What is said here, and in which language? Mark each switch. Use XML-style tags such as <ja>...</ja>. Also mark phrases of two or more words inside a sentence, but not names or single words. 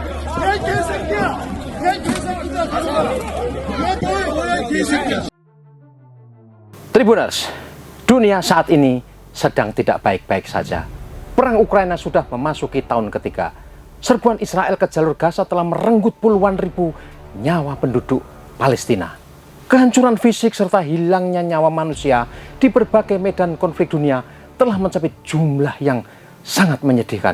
<ko>야, 이 개새끼야! 야, 이 개새끼야! 가져가! 야, 뭐야, 이 개새끼야!</ko> <id>Tribuners, dunia saat ini sedang tidak baik-baik saja. Perang Ukraina sudah memasuki tahun ketiga. Serbuan Israel ke jalur Gaza telah merenggut puluhan ribu nyawa penduduk Palestina. Kehancuran fisik serta hilangnya nyawa manusia di berbagai medan konflik dunia telah mencapai jumlah yang sangat menyedihkan.</id>